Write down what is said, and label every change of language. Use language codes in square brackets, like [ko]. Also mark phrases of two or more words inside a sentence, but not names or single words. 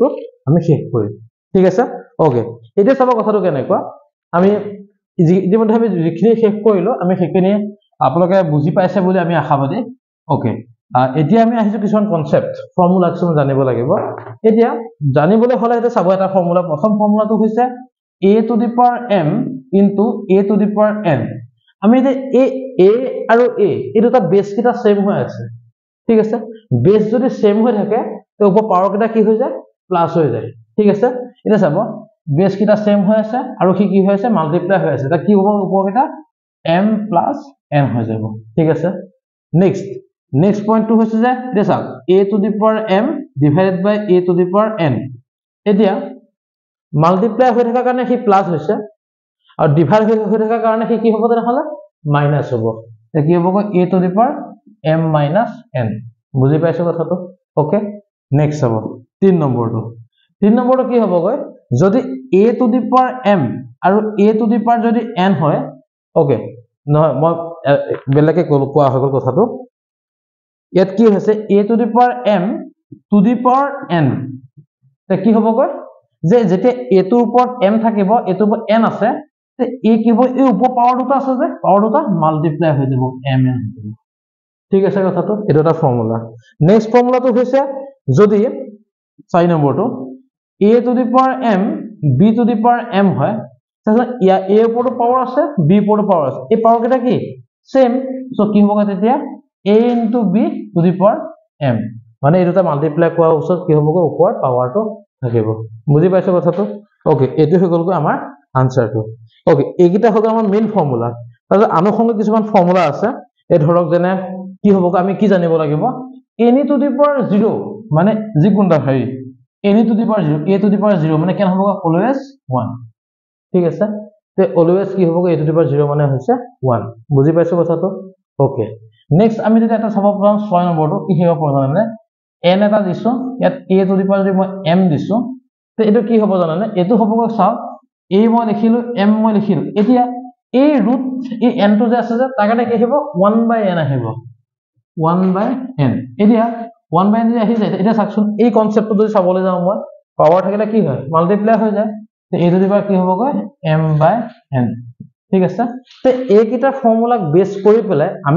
[as] আমি শেষ কৰিম ঠিক আছে ওকে এতিয়া চাব কথাটো কেনেকুৱা আমি ইতিমধ্যে আমি যিখিনি শেষ কৰিলো আমি সেইখিনি আপোনালোকে বুজি পাইছে বুলি আমি আশাবাদী ওকে এতিয়া আমি আহিছো কিছুমান [en] concept formula [as] কিছুমান জানিব লাগিব এতিয়া জানিবলৈ হলে এটা চাব এটা ফৰ্মুলা প্ৰথম ফৰ্মুলাটো হৈছে [en] a to the power m into a to the power n [as] আমি যে a আৰু a এই দুটা বেস কিটা সেম হৈ আছে ঠিক আছে বেস যদি সেম হৈ থাকে তো ওপৰ পাৱাৰ কিটা কি হৈ যায় প্লাস হৈ যায় ঠিক আছে এটা চাব বেস কিটা সেম হৈ আছে আৰু কি হৈ আছে মাল্টিপ্লাই হৈ আছে এটা কি হ'ব ওপৰ কিটা [en] m plus n [as] হৈ যাব ঠিক আছে নেক্সট পইণ্টটো হৈছে যে এটা চাওক [en] a to the power m divided by a to the power n [as] এতিয়া মাল্টিপ্লাই হৈ থকা কাৰণে কি প্লাস হৈছে আৰু ডিভাইড হৈ থকা কাৰণে কি হ'ব তেনেহলে মাইনাস হ'ব তে কি হ'ব [en] a to the power m minus n [as] বুজি পাইছো কথাটো ওকে নেক্সট হ'ব 3 নম্বৰটো কি হ'বগৈ যদি [en] a to the power m [as] আৰু [en] a to the power [as] যদি n হয় ওকে নহয় মই বেলেগে কোৱা হৈ গ'ল কথাটো ইয়াত কি হৈছে [en] a to the power m to the power n [as] তে কি হ'বগৈ যে যেতিয়া a টোৰ ওপৰত m থাকিব এটোৰ ওপৰত n আছে তে a কি হ'ব এই ওপৰ পাৱাৰ দুটা আছে যে পাৱাৰ দুটা মাল্টিপ্লাই হৈ যাব m n হৈ যাব ঠিক আছে কথাটো এটো এটা ফৰ্মুলা নেক্সট ফৰ্মুলাটো হৈছে যদি 4 নম্বৰটো [en] a to the power m [as] b to the power m হয় তাহলে ইয়া a ওপৰটো পাৱাৰ আছে b ওপৰটো পাৱাৰ আছে এই পাৱাৰ কেইটা কি সেম সো কি হ'ব তেতিয়া [en] a into b to the power m [as] মানে এই দুটা মাল্টিপ্লাই কৰা উচিত কি হ'বগৈ ওপৰ পাৱাৰটো থাকিব বুজি পাইছো কথাটো ওকে এটো হৈ গ'ল আমাৰ আনসাৰটো ওকে এইকিটা হৈ গ'ল আমাৰ মেইন ফৰ্মুলা তাৰ আনুষঙ্গিক কিছুমান ফৰ্মুলা আছে এই ধৰক যেনে কি হ'ব আমি কি জানিব লাগিব [en] any to the power 0 [as] মানে যিকোনটা হেৰি [en] any to the power 0 a to the power 0 [as] মানে কেন হ'ব অলৱেজ 1 ঠিক আছে তে অলৱেজ কি হ'ব [en] a to the power 0 [as] মানে হৈছে 1 বুজি পাইছো কথাটো ওকে নেক্সট আমি যদি এটা চাব পাৰোঁ 6 নম্বৰটো কি হ'ব প্ৰথমে n এটা দিছো ইয়াত [en] a to the power [as] যদি মই m দিছো তে এটো কি হ'ব জানানে এটো হ'ব চাও a মই লিখিলো m মই লিখিলো এতিয়া এই ৰুট এই n টো যে আছে যে তাৰ কাৰণে কি হ'ব 1/n আহিব 1/n এতিয়া 1/n যে আহি যায় এটা চাকচোন এই কনসেপ্টটো যদি চাবলৈ যাও মই পাৱাৰ থাকিলে কি হয় মাল্টিপ্লাই হৈ যায় তে এই যদি কি হ'বগৈ m/n ঠিক আছে তে এই কিটা ফৰ্মুলাক বেস কৰি পেলাই আমি